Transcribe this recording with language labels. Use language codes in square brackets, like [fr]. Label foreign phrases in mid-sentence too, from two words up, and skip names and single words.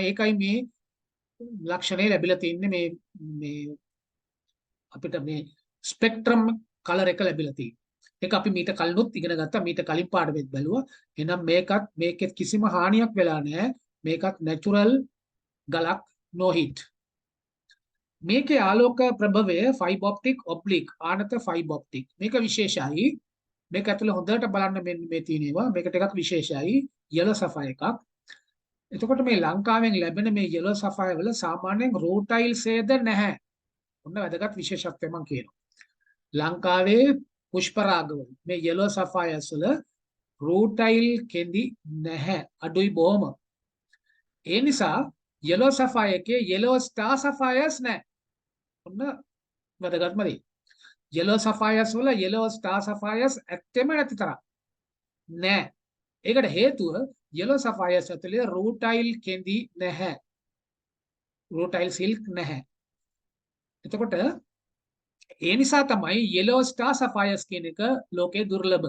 [si] ඒකයි මේ ලක්ෂණය ලැබිලා තින්නේ මේ අපිට මේ [en] spectrum colour [si] එක ලැබිලා තියෙනවා. ඒක අපි මීට කලිනුත් ඉගෙන ගත්තා. මීට කලින් පාඩමෙත් බැලුවා. එහෙනම් මේකෙත් කිසිම හානියක් වෙලා නැහැ. මේකත් නැචරල් ගලක් [en] no heat. [si] මේකේ ආලෝක ප්‍රභවය [en] fiber optic oblique [si] ආනත [en] fiber optic. [si] මේක විශේෂයි. මේක ඇතුළේ හොඳට බලන්න මේ තියෙනවා. මේක ටිකක් විශේෂයි. [en] yellow sapphire [si] එකක්. එතකොට මේ ලංකාවෙන් ලැබෙන මේ [en] yellow sapphire [si] වල සාමාන්‍යයෙන් රූටයිල් සේද නැහැ. ඔන්න වැදගත් විශේෂත්වය මම කියනවා. ලංකාවේ පුෂ්පරාගවල මේ [en] yellow sapphires [si] වල රූටයිල් කෙඳි නැහැ. අඩුයි බොහොම. ඒ නිසා [en] yellow sapphire [si] එකේ [en] yellow star sapphires [si] නැහැ. ඔන්න වැදගත්ම දේ. [en] yellow sapphires [si] වල [en] yellow star sapphires [si] ඇත්තෙම නැති තරම් නෑ. ඒකට හේතුව [en] yellow sapphires [si] ඇතුලේ රූටයිල් කෙඳි නැහැ. [en] rutile silk [si] නැහැ. එතකොට ඒ නිසා තමයි [en] yellow star sapphires [si] කියන එක ලෝකේ දුර්ලභ.